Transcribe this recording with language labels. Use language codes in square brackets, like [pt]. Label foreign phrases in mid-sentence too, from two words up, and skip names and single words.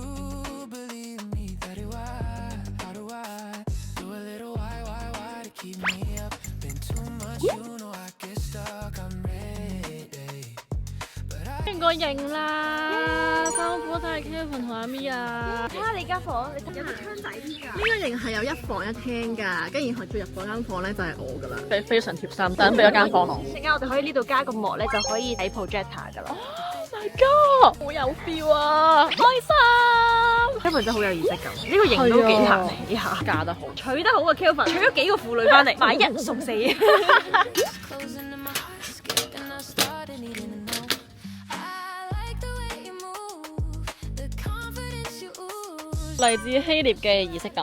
[yue] 完個營啦，辛苦晒 Kevin 同阿咪啊！睇下你間房，你有冇窗仔添㗎？呢個營係有1房1廳㗎，跟住然後最入嗰間房咧就係我㗎啦，非常貼心，等俾咗間房我。陣間我哋可以呢度加個幕咧，就可以睇 projector 㗎啦。 [en] Oh my god！ [yue] 好有 feel 啊，開心！ Kevin 真係好有儀式感，呢個營都幾難起下，嫁得好，娶得好啊 Kevin，娶咗幾個婦女翻嚟，買1送4。嚟自希臘嘅儀式感。